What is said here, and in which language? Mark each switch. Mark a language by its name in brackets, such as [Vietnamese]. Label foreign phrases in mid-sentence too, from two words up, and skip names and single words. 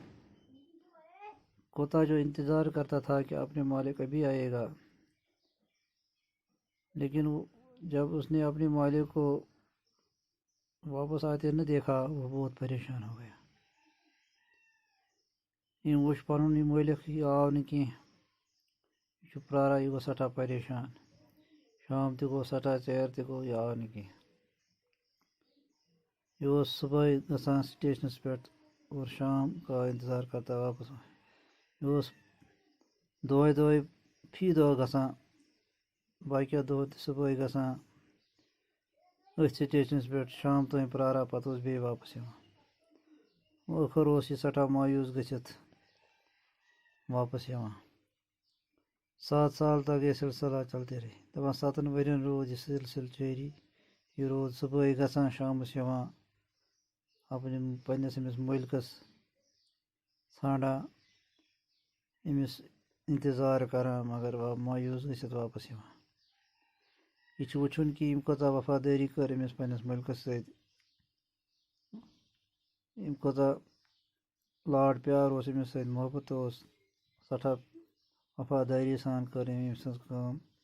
[Urdu] کتا جو انتظار کرتا تھا کہ اپنے مالک ابھی آئے گا، لیکن جب اس نے اپنے مالک کو واپس آتے نہ دیکھا وہ بہت پریشان ہو گیا۔ [Kashmiri] یہ وُچھ پنُن یہ مٲلِک یہِ آو نہٕ کینٛہہ، یہِ چھُ پرٛاران، یہِ گوٚو سٮ۪ٹھاہ پریشان۔ شام تہِ گوٚو سٮ۪ٹھاہ، ژیر تہِ گوٚو، یہِ آو نہٕ کینٛہہ۔ یہ اوس صُبحٲے گژھان سٹیشنَس پٮ۪ٹھ [Urdu] اور شام کا انتظار کرتا واپس۔ [Kashmiri] یہ اوس دۄہے فی دۄہ گژھان، باقیو دۄہو تہِ صُبحٲے گژھان أتھۍ سٹیشنَس پٮ۪ٹھ، شام تام پرٛاران، پَتہٕ اوس بیٚیہِ واپس یِوان۔ ٲخر اوس یہِ سٮ۪ٹھاہ مایوٗس گٔژھِتھ واپس یِوان۔ [Urdu] 7 سال تک یہ سلسلہ چلتے رہے۔ [Kashmiri] دپان 7 ؤرین روٗد یہِ سلسلہٕ جٲری۔ یہِ روٗد صُبحٲے گژھان، شامَس یِوان، پنٛنِس أمِس مٲلکَس ژھانٛڈان، أمِس انتظار کران، مگر مایوٗس گٔژھِتھ واپس یِوان۔ یہِ چھُ وٕچھُن کہِ یِم کۭژاہ وفادٲری کٔر أمِس پنٛنِس مٲلکَس سۭتۍ، أمۍ کوٗتاہ لاڈ پیار اوس أمِس سۭتۍ، محبت اوس، سٮ۪ٹھاہ وفادٲری سان کٔر أمۍ سٕنٛز کٲم۔